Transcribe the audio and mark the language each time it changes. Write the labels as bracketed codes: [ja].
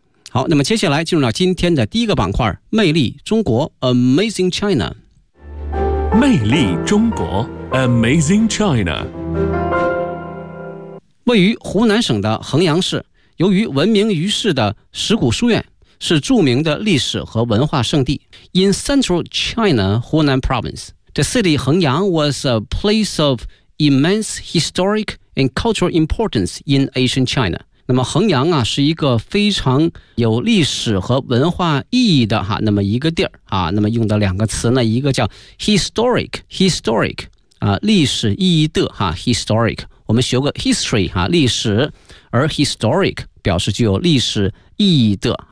[zh] 好，那么接下来进入到今天的第一个板块，魅力中国 [en] Amazing China。 [zh] 魅力中国 [en] Amazing China。 [zh] 位于湖南省的衡阳市，由于闻名于世的石鼓书院是著名的历史和文化圣地。 [en] In central China, Hunan province, the city Hengyang was a place of immense historic and cultural importance in ancient China. [zh] 那么衡阳啊，是一个非常有历史和文化意义的哈，那么一个地儿啊。那么用的两个词呢，一个叫 historic 啊，历史意义的哈 ，historic。我们学过 history 哈，历史，而 historic 表示具有历史意义的。